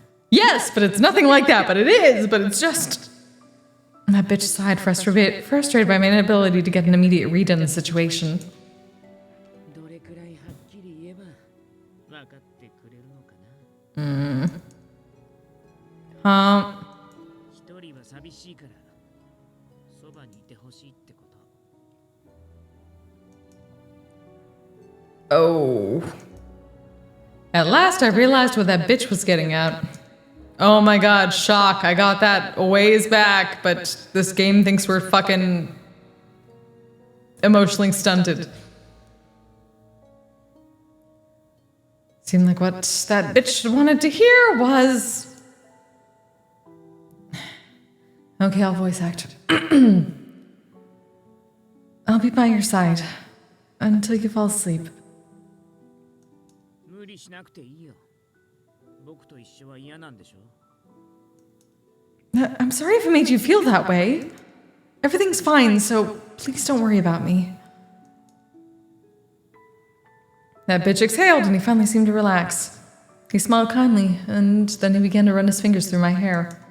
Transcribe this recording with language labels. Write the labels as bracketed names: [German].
[English] Yes, but it's nothing like that, but it is, but it's just... That bitch sighed, frustrated by my inability to get an immediate read on the situation. [Japanese] どれくらいはっきり言えば分かってくれるのかな 一人は寂しいからそばにいてほしいってこと [English] Oh. At last I realized what that bitch was getting at. Oh my god, shock. I got that a ways back, but this game thinks we're fucking emotionally stunted. Seemed like what that bitch wanted to hear was... Okay, I'll voice act. I'll be by your side until you fall asleep. [Japanese] 無理しなくていいよ僕と一緒は嫌なんでしょ [English] I'm sorry if it made you feel that way. Everything's fine, so please don't worry about me. That bitch exhaled and he finally seemed to relax. He smiled kindly, and then he began to run his fingers through my hair.